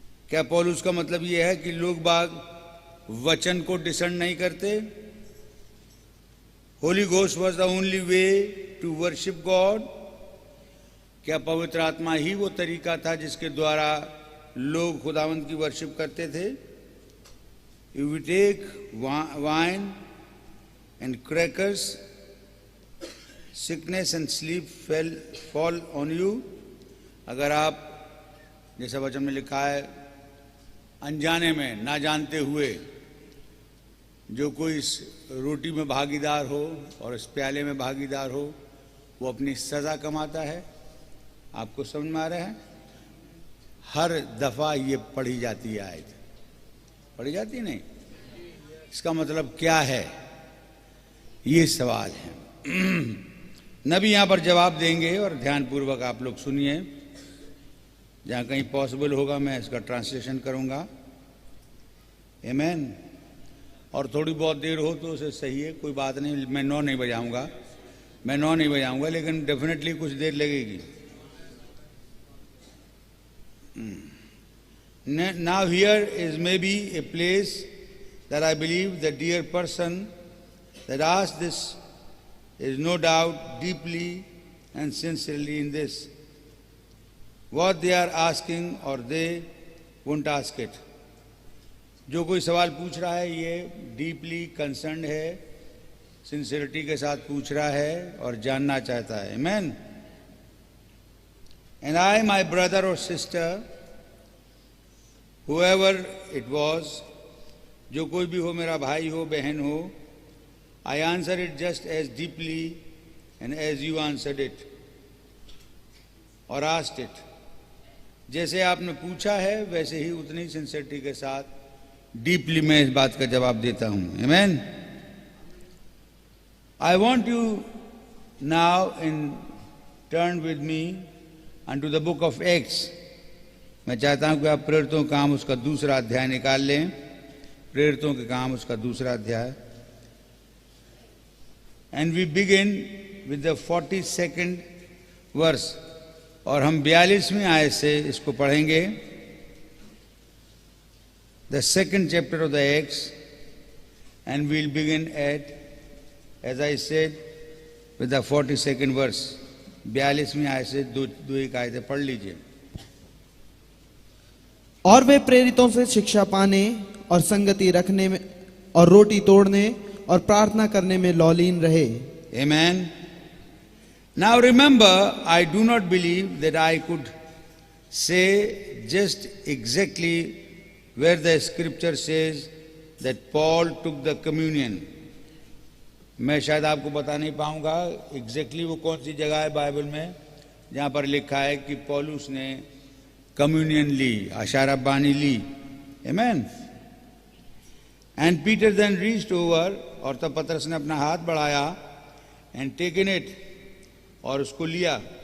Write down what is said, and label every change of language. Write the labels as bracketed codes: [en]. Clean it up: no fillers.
[hi] क्या पौलुस का मतलब ये है कि लोग बाग वचन को डिसर्न नहीं करते? [en] Holy ghost was the only way to worship God? [hi] क्या पवित्र आत्मा ही वो तरीका था जिसके द्वारा लोग खुदावंत की वर्शिप करते थे? [en] If we take wine and crackers, sickness and sleep fall on you. [hi] अगर आप, जैसा वचन में लिखा है, अनजाने में, ना जानते हुए जो कोई इस रोटी में भागीदार हो और इस प्याले में भागीदार हो, वो अपनी सजा कमाता है। आपको समझ में आ रहा है? हर दफा ये पढ़ी जाती है आयत, पढ़ी जाती नहीं। इसका मतलब क्या है? ये सवाल है। नबी यहां पर जवाब देंगे और ध्यानपूर्वक आप लोग सुनिए। जहां कहीं पॉसिबल होगा मैं इसका ट्रांसलेशन करूंगा। आमीन। और थोड़ी बहुत देर हो तो उसे सही है, कोई बात नहीं। मैं 9 नहीं बजाऊंगा, लेकिन डेफिनेटली कुछ देर लगेगी। [en] Now here is maybe a place that I believe the dear person that asked this is no doubt deeply and sincerely in this. What they are asking or they won't ask it. [hi] जो कोई सवाल पूछ रहा है ये deeply concern है, sincerity के साथ पूछ रहा है और जानना चाहता है। आमीन। [en] And I, my brother or sister, whoever it was, [hi] जो कोई भी हो, मेरा भाई हो, बहन हो, [en] I answer it just as deeply and as you answered it or asked it. [hi] जैसे आपने पूछा है वैसे ही उतनी सिंसियरिटी के साथ डीपली मैं इस बात का जवाब देता हूं। आमीन। [en] I want you now in turn with me unto the book of Acts. [hi] मैं चाहता हूं कि आप प्रेरितों के काम उसका दूसरा अध्याय निकाल लें। प्रेरितों के काम उसका दूसरा अध्याय। [en] And we begin with the 42nd verse. [hi] और हम 42वीं आयत से इसको पढ़ेंगे। [en] The second chapter of the Acts, and we'll begin at, as I said, with the 42nd verse. [hi] 42वीं आयत से दो एक आयतें पढ़ लीजिए। और वे प्रेरितों से शिक्षा पाने और संगति रखने में और रोटी तोड़ने और प्रार्थना करने में लौलीन रहे। [en] Amen. Now remember, I do not believe that I could say just exactly where the scripture says that Paul took the communion. [hi] मैं शायद आपको बता नहीं पाऊंगा एग्जैक्टली वो कौन सी जगह है बाइबल में जहां पर लिखा है कि पौलुस ने कम्युनियन ली, आशारबानी ली। आमीन। [en] and Peter then reached over, [hi] और तब पतरस ने अपना हाथ बढ़ाया, [en] and taken it, [hi] और उसको लिया।